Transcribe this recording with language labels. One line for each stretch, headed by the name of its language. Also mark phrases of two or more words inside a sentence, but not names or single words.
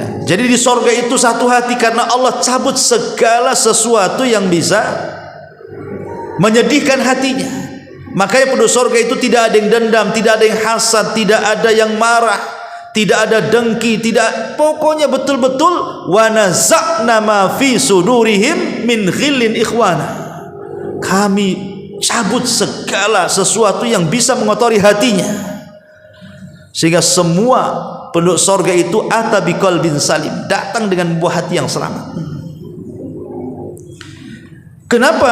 Indonesian: Jadi di sorga itu satu hati karena Allah cabut segala sesuatu yang bisa menyedihkan hatinya. Makanya penduduk sorga itu tidak ada yang dendam, tidak ada yang hasad, tidak ada yang marah, tidak ada dengki, tidak, pokoknya betul-betul
Arabic: ونزعنا ما في صدورهم من غل إخوانا.
Indonesian: Kami cabut segala sesuatu yang bisa mengotori hatinya, sehingga semua penduduk sorga itu
Arabic: أتى بقلب سليم,
Indonesian: datang dengan buah hati yang selamat. Kenapa?